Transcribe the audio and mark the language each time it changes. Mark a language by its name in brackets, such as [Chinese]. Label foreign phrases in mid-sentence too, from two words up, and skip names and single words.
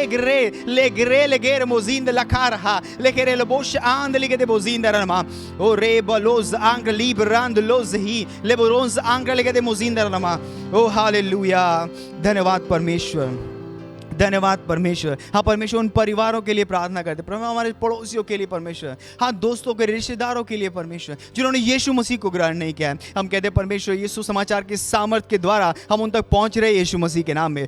[Hindi] legere mozinda la cara ha legere le bosh and legere bozinda ma o rebalos anche liberando los ही लेबरोंस आंकड़े लेके दे मोजिंदर नमा। ओ हालेलुया, धन्यवाद परमेश्वर, धन्यवाद परमेश्वर। हाँ परमेश्वर, उन परिवारों के लिए प्रार्थना करते, प्रभु हमारे पड़ोसियों के लिए परमेश्वर, हाँ दोस्तों के, रिश्तेदारों के लिए परमेश्वर, जिन्होंने यीशु मसीह को ग्रहण नहीं किया है। हम कहते हैं परमेश्वर, यीशु समाचार के सामर्थ के द्वारा हम उन तक पहुंच रहे यीशु मसीह के नाम में।